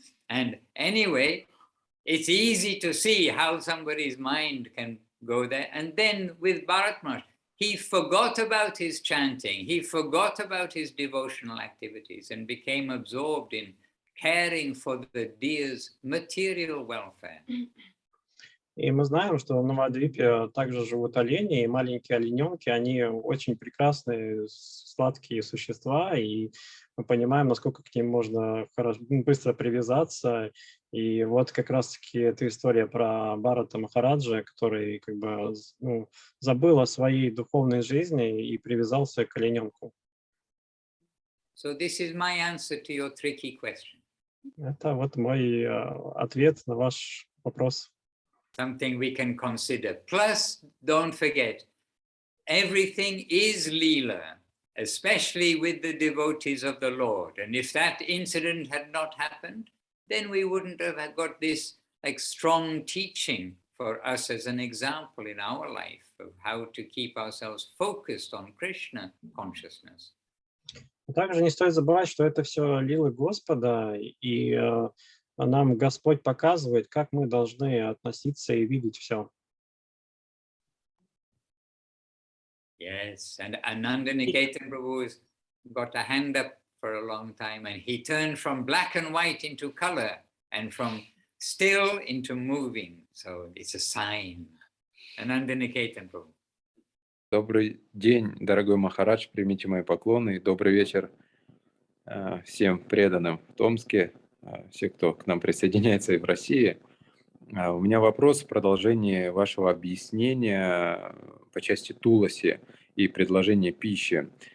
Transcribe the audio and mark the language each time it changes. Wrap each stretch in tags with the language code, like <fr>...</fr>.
<en>And anyway, it's easy to see how somebody's mind can go there. And then with Bharat Maharaj, he forgot about his chanting, he forgot about his devotional activities and became absorbed in caring for the deer's material welfare.</en> <ru>И мы знаем, что в Навадвипе также живут олени, и маленькие олененки, они очень прекрасные, сладкие существа, и мы понимаем, насколько к ним можно быстро привязаться. И вот как раз-таки эта история про Бхарата Махараджа, который как бы ну, забыл о своей духовной жизни и привязался к олененку.</ru> <en>So this is my answer to your tricky question.</en> <ru>Это вот мой ответ на ваш вопрос.</ru> <en>Something we can consider. Plus, don't forget, everything is Leela, especially with the devotees of the Lord. And if that incident had not happened, then we wouldn't have got this like strong teaching for us as an example in our life of how to keep ourselves focused on Krishna consciousness.</en> <ru>Также не стоит забывать, что это все лилы Господа, и нам Господь показывает, как мы должны относиться и видеть все.</ru> <en>Yes, and Ananda Niketan Prabhu has got a hand up for a long time, and he turned from black and white into color and from still into moving. So it's a sign. Ananda Niketan Prabhu.</en> <ru>Добрый день, дорогой Махарадж, примите мои поклоны и добрый вечер всем преданным в Томске, все, кто к нам присоединяется и в России. У меня вопрос в продолжении вашего объяснения по части туласи и предложения пищи.</ru>